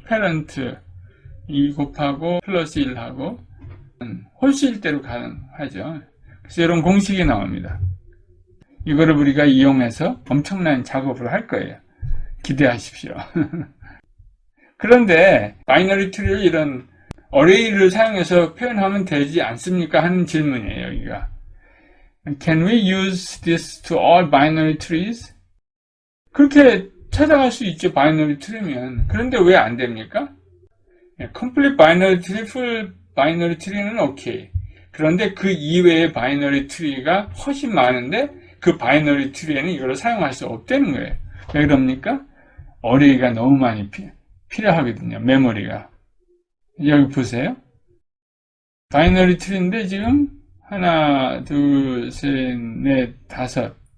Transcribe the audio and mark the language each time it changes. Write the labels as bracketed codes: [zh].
[ko] 패런트 2 곱하고 플러스 1 하고 홀수일 대로 가능하죠. 그래서 이런 공식이 나옵니다. 이거를 우리가 이용해서 엄청난 작업을 할 거예요. 기대하십시오. 그런데 바이너리 트리를 이런 어레이를 사용해서 표현하면 되지 않습니까? 하는 질문이에요. 여기가 [en] Can we use this to all binary trees? [ko] 그렇게 찾아갈 수 있죠. 바이너리 트리면. 그런데 왜 안 됩니까? complete binary tree, full binary tree는 오케이. 그런데 그 이외의 바이너리 트리가 훨씬 많은데 그 바이너리 트리에는 이걸 사용할 수 없다는 거예요. 왜 그럽니까? 어레이가 너무 많이 필요하거든요. 메모리가. 여기 보세요. 바이너리 트리인데 지금 하나, 둘, 셋, 넷, 다섯.